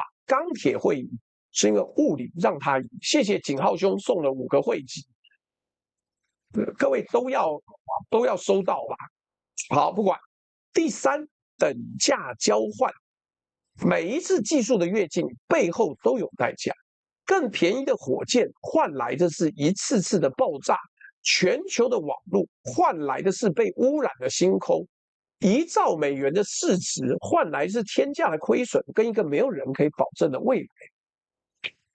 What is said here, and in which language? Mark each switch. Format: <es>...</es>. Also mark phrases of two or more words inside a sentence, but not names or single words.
<zh>鋼鐵會贏，是因為物理讓他贏。謝謝景浩兄送了5個會籍，各位都要收到吧。好，不管。第3，等價交換，每一次技術的躍進背後都有代價。更便宜的火箭換來的是一次次的爆炸，全球的網絡換來的是被污染的星空。1兆美元的市值換來是天價的虧損，跟一個沒有人可以保證的未來。</zh>